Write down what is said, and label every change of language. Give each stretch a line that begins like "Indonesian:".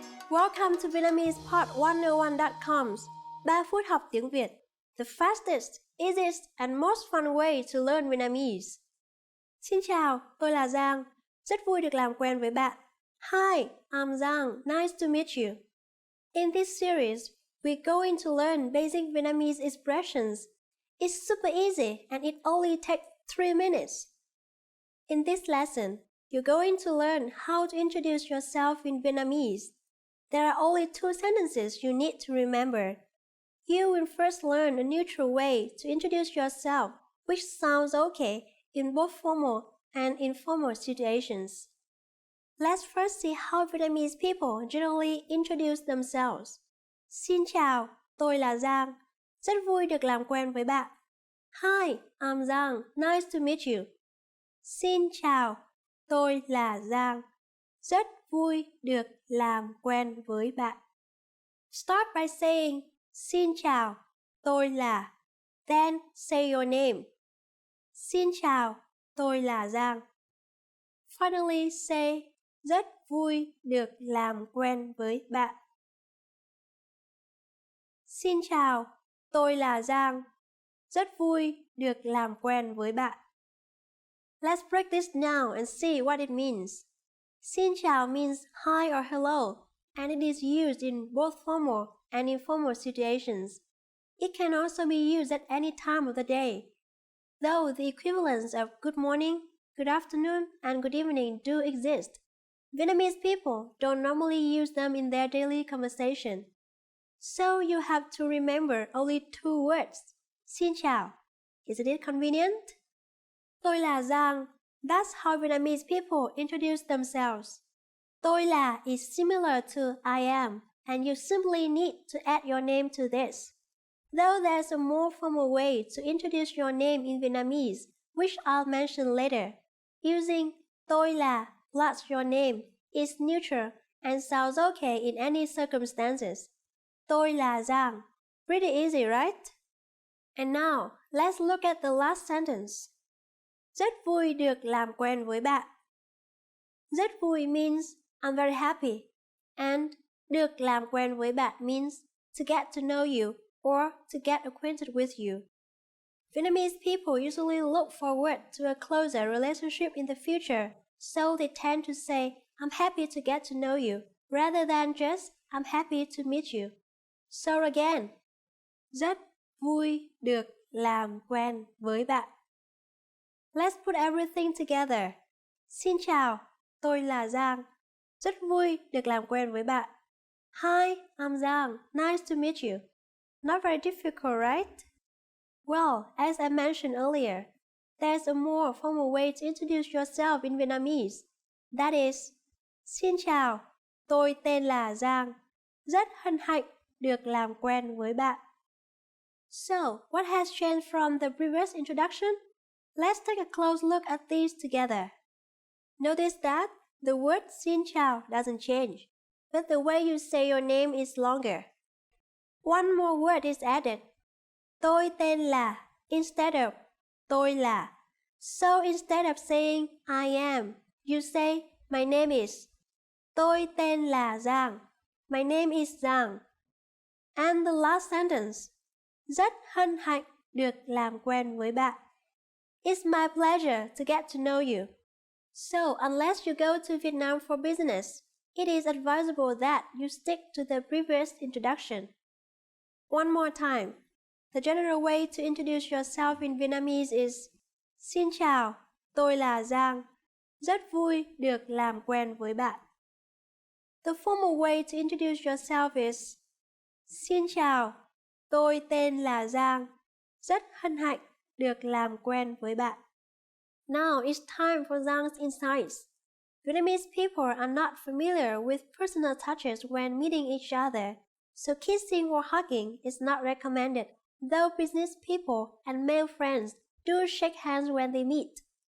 English: Welcome to VietnamesePod101.com's 3 phút học tiếng Việt, the fastest, easiest and most fun way to learn Vietnamese.
Vietnamese: Xin chào, tôi là Giang. Rất vui được làm quen với bạn.
English: Hi, I'm Giang. Nice to meet you. In this series, we're going to learn basic Vietnamese expressions. It's super easy and it only takes 3 minutes. In this lesson, you're going to learn how to introduce yourself in Vietnamese. There are only 2 sentences you need to remember. You will first learn a neutral way to introduce yourself, which sounds okay in both formal and informal situations. Let's first see how Vietnamese people generally introduce themselves.
Vietnamese: Xin chào, tôi là Giang. Rất vui được làm quen với bạn.
English: Hi, I'm Giang. Nice to meet you.
Vietnamese: Xin chào, tôi là Giang. Rất vui được làm quen với bạn.
English: Start by saying,
Vietnamese: xin chào, tôi là.
English: Then say your name.
Vietnamese: Xin chào, tôi là Giang.
English: Finally say,
Vietnamese: rất vui được làm quen với bạn. Xin chào, tôi là Giang. Rất vui được làm quen với bạn.
English: Let's break this down and see what it means. Xin chào means hi or hello, and it is used in both formal and informal situations. It can also be used at any time of the day, though the equivalents of good morning, good afternoon, and good evening do exist. Vietnamese people don't normally use them in their daily conversation. So you have to remember only 2 words. Xin chào. Isn't it convenient?
Vietnamese: Tôi là Giang.
English: That's how Vietnamese people introduce themselves. Tôi là is similar to I am, and you simply need to add your name to this. Though there's a more formal way to introduce your name in Vietnamese, which I'll mention later. Using tôi là plus your name is neutral and sounds okay in any circumstances.
Vietnamese: Tôi là Giang.
English: Pretty easy, right? And now, let's look at the last sentence.
Vietnamese: Rất vui được làm quen với bạn.
English: Rất vui means I'm very happy, and
Vietnamese: được làm quen với bạn
English: means to get to know you or to get acquainted with you. Vietnamese people usually look forward to a closer relationship in the future, so they tend to say I'm happy to get to know you rather than just I'm happy to meet you. So again,
Vietnamese: rất vui được làm quen với bạn.
English: Let's put everything together.
Vietnamese: Xin chào, tôi là Giang. Rất vui được làm quen với bạn.
English: Hi, I'm Giang. Nice to meet you. Not very difficult, right? Well, as I mentioned earlier, there's a more formal way to introduce yourself in Vietnamese. That is,
Vietnamese: xin chào, tôi tên là Giang. Rất hân hạnh được làm quen với bạn.
English: So, what has changed from the previous introduction? Let's take a close look at these together. Notice that the word xin chào doesn't change, but the way you say your name is longer. One more word is added.
Vietnamese: Tôi tên là
English: instead of
Vietnamese: tôi là.
English: So instead of saying I am, you say my name is.
Vietnamese: Tôi tên là Giang.
English: My name is Giang. And the last sentence.
Vietnamese: Rất hân hạnh được làm quen với bạn.
English: It's my pleasure to get to know you. So, unless you go to Vietnam for business, it is advisable that you stick to the previous introduction. One more time. The general way to introduce yourself in Vietnamese is
Vietnamese: Xin chào, tôi là Giang. Rất vui được làm quen với bạn.
English: The formal way to introduce yourself is
Vietnamese: Xin chào, tôi tên là Giang. Rất hân hạnh được làm quen với bạn.
English: Now it's time for Giang's insights. Vietnamese people are not familiar with personal touches when meeting each other, so kissing or hugging is not recommended, though business people and male friends do shake hands when they meet.